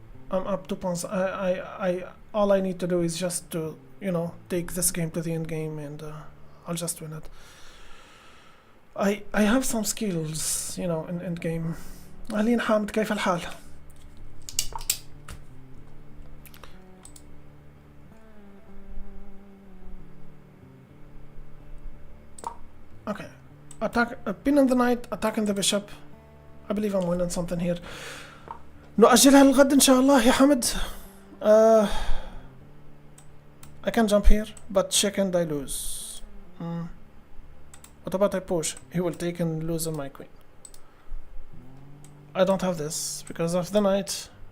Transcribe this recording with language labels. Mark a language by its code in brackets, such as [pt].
[en] I'm up 2 pawns. All I need to do is just to, you know, take this game to the end game, and I'll just win it. I have some skills, you know, in end game. [ar] أهلين حامد كيف الحال؟ Okay. [en] Attack, pinning the knight, attacking the bishop. I believe I'm winning something here. [ar] نؤجلها للغد إن شاء الله يا حمد. [en] I can jump here, but check and I lose. What about I push? He will take and lose on my queen. I don't have this because of the knight.